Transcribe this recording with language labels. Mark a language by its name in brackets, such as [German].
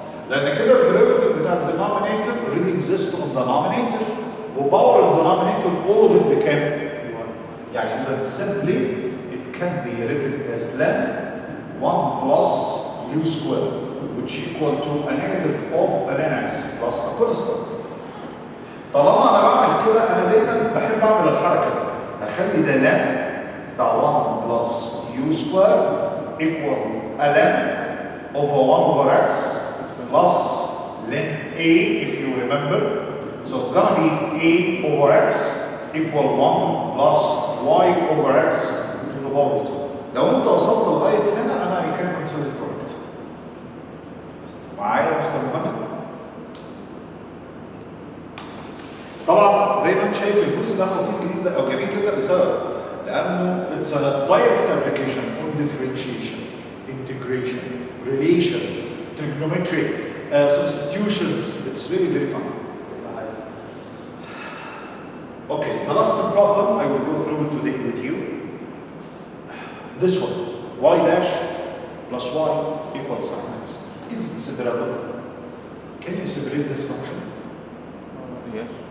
[Arabic] لأن كده [English] الديريفيتيف بتاع الدينومينيتور already exists on the denominator وباور الدينومينيتور all of it became 1. [Arabic] يعني إذا [English] simply it can be written as ln 1 plus u squared, which equal to a negative of ln x plus a constant. [Arabic] طالما أنا بعمل كده أنا دايما بحب أعمل الحركة دي. هخلي ده [English] ln بتاع 1 plus u squared equal ln over 1 over x plus ln a, if you remember. So it's gonna be a over x equal 1 plus y over x to the power of 2. [Arabic] لو انت وصلت لغايه هنا انا [English] I can consider it correct. [Arabic] معايا يا مستر محمد؟ طبعا زي ما انت شايف الجزء ده خطير جدا او جميل جدا لسبب لانه [English] it's a direct application on differentiation, integration, relations, trigonometry, substitutions. It's very, very fun. Okay, the last problem I will go through today with you. This one, y dash plus y equals sin x. Is it separable? Can you separate this function? Yes.